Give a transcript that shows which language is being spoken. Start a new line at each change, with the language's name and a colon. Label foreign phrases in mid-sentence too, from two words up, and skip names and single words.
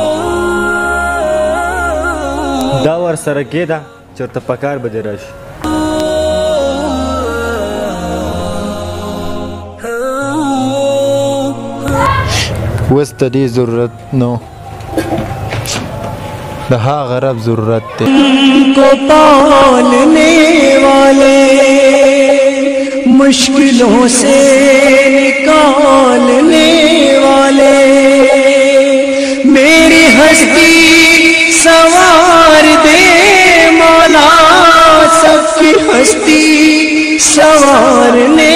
Pashto: دا ورسره کېده چې ورته په کار به دې راشي. اوس ته دې ضرورت نو، د هغه رب ضرورت دی.
Urdu: کو پالنے والے مشکلوں سے نکالنے والے میری ہستی سوار دے مولا، سب کی ہستی سوار